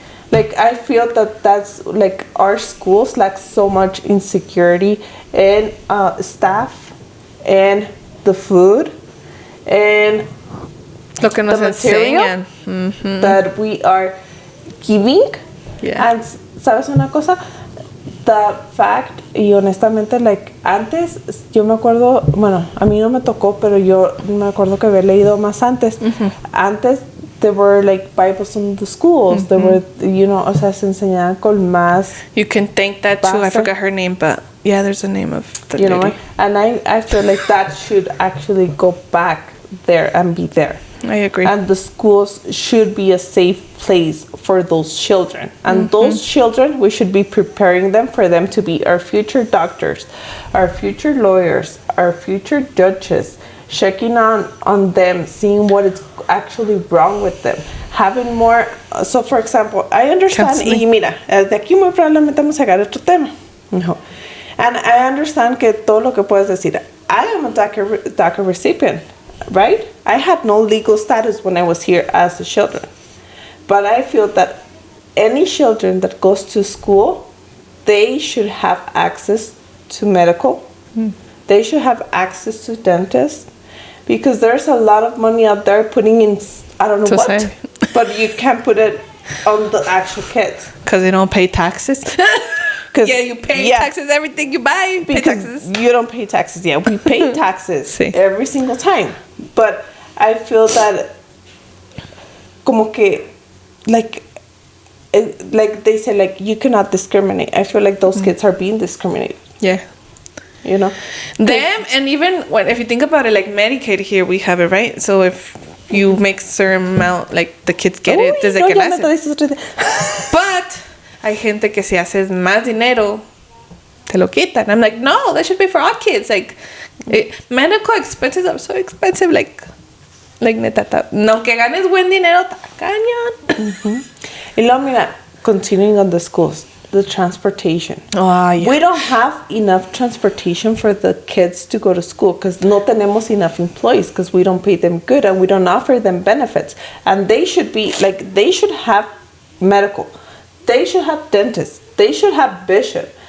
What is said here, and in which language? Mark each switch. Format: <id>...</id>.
<en>Like, I feel that that's like our schools lack so much insecurity in staff and the food and</en> <es>lo que nos</es> <en>the material that we are giving.</en> <es>And sabes una cosa,</es> <en>the fact,</en> <es>y honestamente, like, antes yo me acuerdo, bueno, a mí no me tocó, pero yo me acuerdo que había leído más antes. Antes</es> <en>there were like Bibles in the schools. There were, you know,</en> <es>o sea, se enseñaban con más.</es> <en>You can thank that too. I forgot her name, but yeah, there's a name of the lady. Know, and I feel like that should actually go back there and be there. I agree. And the schools should be a safe place for those children. And those children, we should be preparing them for them to be our future doctors, our future lawyers, our future judges, checking on them, seeing what is actually wrong with them, having more. So, for example, I understand,</en> <es>y mira, de aquí muy probablemente vamos a sacar otro tema. No.</es> <en>And I understand</en> <es>que todo lo que puedes decir.</es> <en>I am a DACA recipient. Right? I had no legal status when I was here as a children. But I feel that any children that goes to school, they should have access to medical. They should have access to dentists. Because there's a lot of money out there putting in, I don't know what. But you can't put it on the actual kids. Because they don't pay taxes. Yeah, you pay taxes, everything you buy, pay taxes. You don't pay taxes. Yeah, we pay taxes every single time. But I feel that</en> <es>como que,</es> <en>like they say, like, you cannot discriminate. I feel like those kids are being discriminated. Yeah. You know? Them, and even if you think about it, like Medicaid here, we have it, right? So if you make a certain amount, like, the kids get it</en> <es>desde que nacen.</es> <en>But</en> <es>hay gente que si haces más dinero, te lo quitan.</es> <en>I'm like, no, that should be for all kids. Like, medical expenses are so expensive.</en> <es>Like neta, no que ganes buen dinero, ta cañón. Y luego, mira,</es> <en>continuing on the schools. the transportation. Ah, yeah. We don't have enough transportation for the kids to go to school because</en> <es>no tenemos</es> <en>enough employees because we don't pay them good and we don't offer them benefits. And they should be like, they should have medical, they should have dentists, they should have vision.</en>